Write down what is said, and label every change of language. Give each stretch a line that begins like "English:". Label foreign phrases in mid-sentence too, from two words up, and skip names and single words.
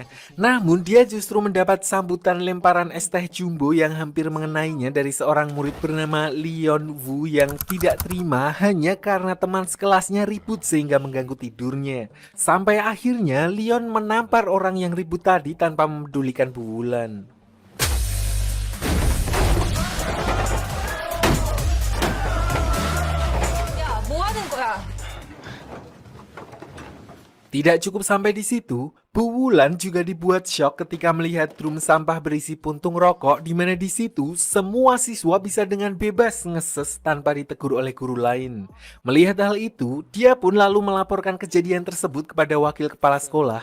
Indonesian: Namun dia justru mendapat sambutan lemparan es teh jumbo yang hampir mengenainya dari seorang murid bernama Leon Wu yang tidak terima hanya karena teman sekelasnya ribut sehingga mengganggu tidurnya. Sampai akhirnya Leon menampar orang yang ribut tadi tanpa memedulikan Bu Wulan.
Korean: 야, 뭐 하는 거야?
Indonesian: Tidak cukup sampai di situ, Bu Wulan juga dibuat syok ketika melihat drum sampah berisi puntung rokok di mana di situ semua siswa bisa dengan bebas ngeses tanpa ditegur oleh guru lain. Melihat hal itu, dia pun lalu melaporkan kejadian tersebut kepada wakil kepala sekolah.